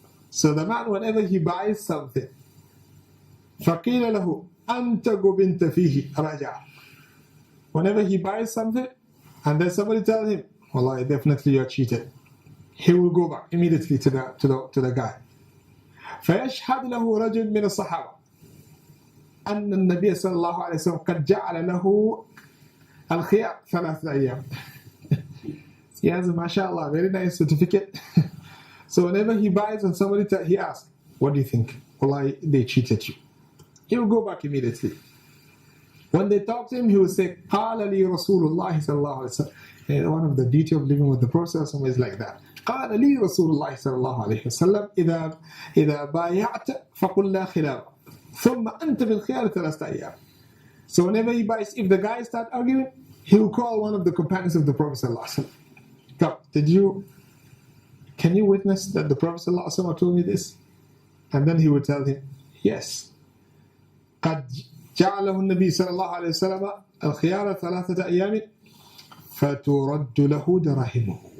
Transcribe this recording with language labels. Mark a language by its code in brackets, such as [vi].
[en] So the man, whenever he buys something, [ar] فَقِيلَ لَهُ أَنْتَ قُبِنْتَ فِيهِ رَجَعَ. [en] Whenever he buys something, and then somebody tells him, Wallahi, definitely you're cheated, he will go back immediately to the guy. [ar] فيشهد له رجل من الصحابة أن النبي صلى الله عليه وسلم قد جعل له الخيار 3 أيام. [en] He has a mashallah, very nice certificate. So whenever he buys and somebody he asks, what do you think? Wallahi, they cheated you. He will go back immediately. When they talk to him, he will say, [ar] قال لي رسول الله صلى الله عليه وسلم. [en] One of the beauty of living with the Prophet is like that. [ar] قال لي رسول الله صلى الله عليه وسلم إذا بايعت فقل لا خلاف ثم أنت بالخيار 3 أيام. [en] So whenever he buys, if the guys start arguing, he will call one of the companions of the Prophet صلى الله عليه وسلم. Can you witness that the Prophet صلى الله عليه وسلم told me this? And then he would tell him, yes. [ar] قد جعله النبي صلى الله عليه وسلم الخيار 3 أيام فترد له دراهمه.